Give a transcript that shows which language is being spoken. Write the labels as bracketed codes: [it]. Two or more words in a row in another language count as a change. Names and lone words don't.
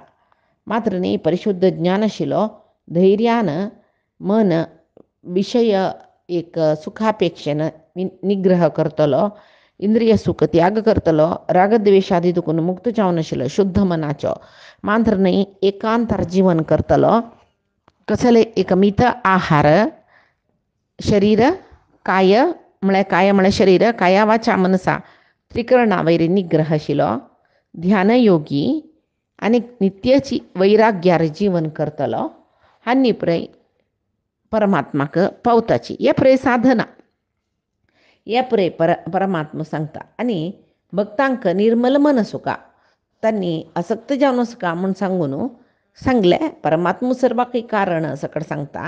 [kok] मात्र न्ही परिशुद्ध ज्ञानशिलो धैर्यान मन विषय एक सुखापेक्षेन निग्रह करतलो इंद्रिय सुख त्याग करतलो रागद्वेषादी दुखून मुक्त जावन आशिल्लो शुद्ध मनाचो मात्र न्ही एकांतर जीवन करतलो. कसले एक मित आहार शरीर काय म्हळ्यार शरीर [sa] काया वाचा मनसा [kok] त्रिकरणा वैरी निग्रह आशिल्लो ध्यानयोगी आनी नित्याची वैराग्यार जीवन करतलो आनी पुराय परमात्माक पावताची हे पुराय साधना. या पुरे परमात्मा सांगता आणि भक्तांक निर्मल मन सुका त्यांनी असक्त जावन सुका म्हूण सांगून सांगले परमात्मा सर्व काही कारण सकड सांगता